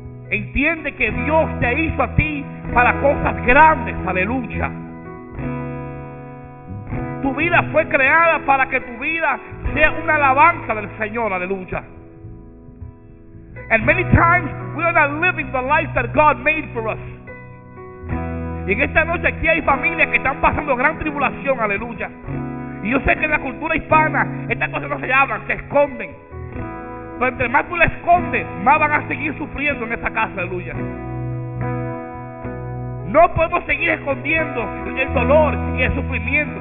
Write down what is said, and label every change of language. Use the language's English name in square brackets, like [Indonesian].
[Spanish] Entiende que Dios te hizo a ti para cosas grandes, aleluya. Tu vida fue creada para que tu vida sea una alabanza del Señor, aleluya. [English] And many times we are not living the life that God made for us. [Spanish] Y en esta noche aquí hay familias que están pasando gran tribulación, aleluya. Y yo sé que en la cultura hispana estas cosas no se hablan, se esconden. Pero entre más tú la escondes, más van a seguir sufriendo en esta casa, aleluya. No podemos seguir escondiendo el dolor y el sufrimiento.